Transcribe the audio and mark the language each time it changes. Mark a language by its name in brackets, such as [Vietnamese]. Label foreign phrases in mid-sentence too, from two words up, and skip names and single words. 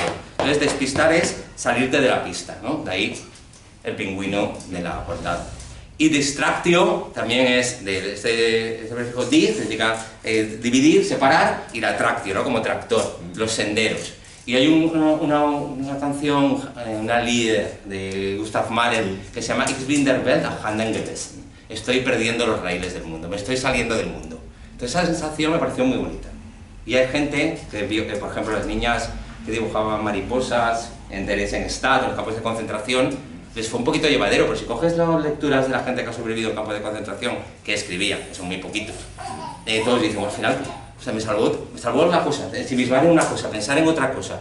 [Spanish] Entonces despistar es salirte de la pista, ¿no? De ahí el pingüino de la portada. Y distractio también es de este prefijo di, significa dividir, separar, y la tractio, ¿no? Como tractor, los senderos. Y hay una canción, una líder de Gustav Mahler que se llama Ich bin der Welt abhanden gewesen. Estoy perdiendo los raíles del mundo, me estoy saliendo del mundo. Entonces esa sensación me pareció muy bonita. Y hay gente, que por ejemplo las niñas que dibujaban mariposas en Theresienstadt, en los campos de concentración, les fue un poquito llevadero, pero si coges las lecturas de la gente que ha sobrevivido en campos de concentración, que escribía, que son muy poquitos, todos dicen, al final, o sea, me salvó una cosa, ensimismar en una cosa, pensar en otra cosa.